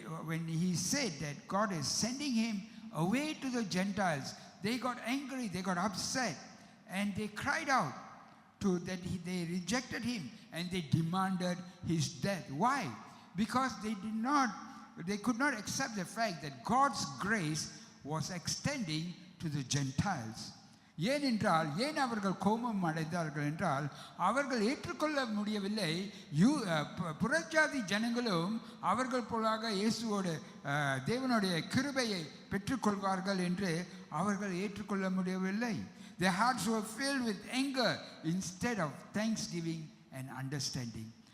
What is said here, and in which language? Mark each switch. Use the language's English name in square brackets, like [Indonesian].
[English] When he said that God is sending him away to the Gentiles, they got angry, they got upset, and they cried out they rejected him and they demanded his death. Why? Because they could not accept the fact that God's grace was extending to the Gentiles. [Tamil] ஏனென்றால் ஏன் அவர்கள் கோபம் அடைந்தார்கள் என்றால், அவர்கள் ஏற்றுக்கொள்ள முடியவில்லை புறஜாதி ஜனங்களும் அவர்கள் போலாக இயேசுவோட தேவனுடைய கிருபையை பெற்றுக்கொள்வார்கள் என்று அவர்கள் ஏற்றுக்கொள்ள முடியவில்லை. [English] Their hearts were filled with anger instead of thanksgiving and understanding.